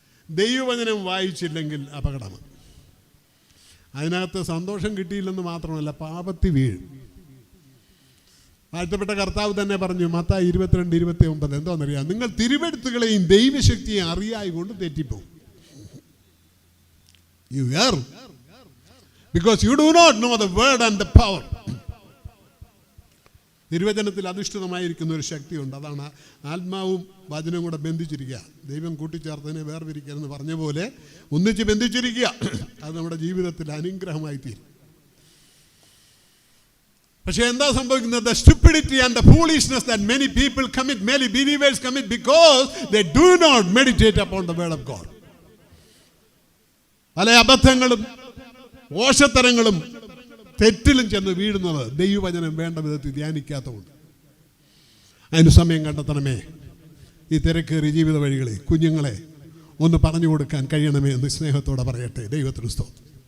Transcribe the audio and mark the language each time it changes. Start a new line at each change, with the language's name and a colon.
Malayalam: ദൈവവചനം വായിച്ചില്ലെങ്കിൽ അപകടമാണ്. അതിനകത്ത് സന്തോഷം കിട്ടിയില്ലെന്ന് മാത്രമല്ല, പാപത്തിൽ വീഴും. വാഴ്ത്തപ്പെട്ട കർത്താവ് തന്നെ പറഞ്ഞു, മത്തായി 22:29 എന്തോന്നറിയാം? നിങ്ങൾ തിരുവെഴുത്തുകളെയും ദൈവശക്തിയെ അറിയായി കൊണ്ട് തെറ്റിപ്പോകും.
English: You err because you do not know the word and the power.
Malayalam: തിരുവചനത്തിൽ അധിഷ്ഠിതമായിരിക്കുന്ന ഒരു ശക്തിയുണ്ട്. അതാണ് ആത്മാവും വചനവും കൂടെ ബന്ധിച്ചിരിക്കുക. ദൈവം കൂട്ടിച്ചേർത്തതിനെ വേർതിരിക്കരുതെന്ന് പറഞ്ഞ പോലെ ഒന്നിച്ച് ബന്ധിച്ചിരിക്കുക. അത് നമ്മുടെ ജീവിതത്തിൽ അനുഗ്രഹമായി തീരും. പക്ഷേ എന്താ സംഭവിക്കുന്നത്?
English: The stupidity and the foolishness that many people commit, many believers commit, because they do not meditate upon the word of God.
Malayalam: പല അബദ്ധങ്ങളും ഓശത്തരങ്ങളും തെറ്റിലും ചെന്ന് വീഴുന്നത് ദൈവവചനം വേണ്ട വിധത്തിൽ ധ്യാനിക്കാത്തതുകൊണ്ട്. അതിന് സമയം കണ്ടെത്തണമേ. ഈ തിരക്കേറിയ ജീവിത വഴികളെ കുഞ്ഞുങ്ങളെ ഒന്ന് പറഞ്ഞു കൊടുക്കാൻ കഴിയണമേ എന്ന് സ്നേഹത്തോടെ പറയട്ടെ. ദൈവത്തിന് സ്തോത്രം.